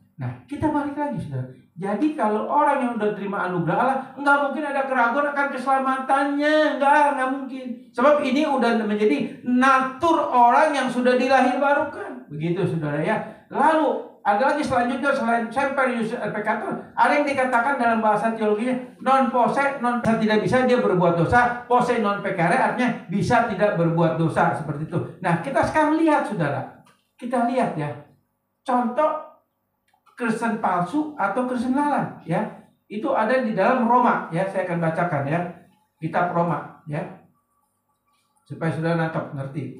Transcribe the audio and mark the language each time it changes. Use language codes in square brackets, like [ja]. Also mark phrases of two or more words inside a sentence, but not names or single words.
[id] Nah, kita balik lagi saudara. Jadi kalau orang yang udah terima anugerah Allah, nggak mungkin ada keraguan akan keselamatannya, nggak mungkin. Sebab ini udah menjadi natur orang yang sudah dilahirbarukan. Begitu saudara ya. Lalu ada lagi selanjutnya selain [la] Semper Justus et Peccator, [id] ada yang dikatakan dalam bahasa teologinya [la] non posse, [id] tidak bisa dia berbuat dosa, [la] posse non peccare [id] artinya bisa tidak berbuat dosa, seperti itu. Nah, kita sekarang lihat saudara. Kita lihat ya. Contoh Kristen palsu atau Kristen lalat ya. Itu ada di dalam Roma ya, saya akan bacakan ya. Kitab Roma ya. Supaya saudara nangkap, ngerti.